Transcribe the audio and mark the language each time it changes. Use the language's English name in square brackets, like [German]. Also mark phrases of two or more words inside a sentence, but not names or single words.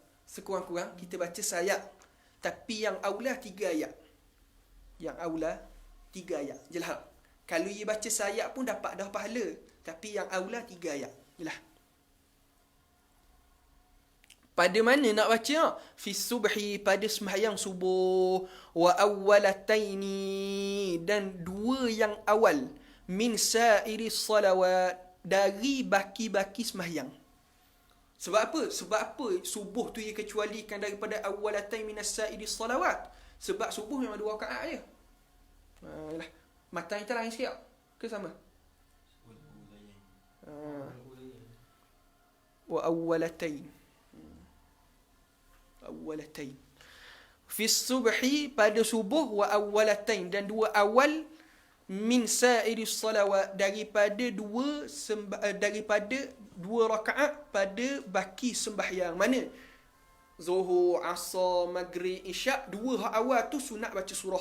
[Malay] Sekurang-kurang kita baca sayat. Tapi yang aula 3 ayat. Yang aula 3 ayat. Jelas tak? Kalau ia baca sayat pun dapat dah pahala. Tapi yang aula 3 ayat. Jelas. Pada mana nak baca? [Arabic] في صبح, [Malay] pada sembahyang subuh. [Arabic] وأولتين, [Malay] dan 2 yang awal. [Arabic] من سائر الصلوات, [Malay] dari baki-baki sembahyang. Sebab apa? Sebab apa subuh tu ia kecualikan daripada [Arabic] أولتين من سائر الصلوات? [Malay] Sebab subuh memang 2 rakaat je. Yalah. Matan kita lain sikit tak? Ke sama? [Arabic] وأولتين. Awwalatain. في صبح, [Malay] pada subuh, [Arabic] وأولتين, [Malay] dan 2 awal, [Arabic] من سائر الصلوات, [Malay] daripada 2 rakaat pada baki sembahyang. Mana? Zuhur, Asar, Maghrib, Isyak, 2 awal tu sunat baca surah.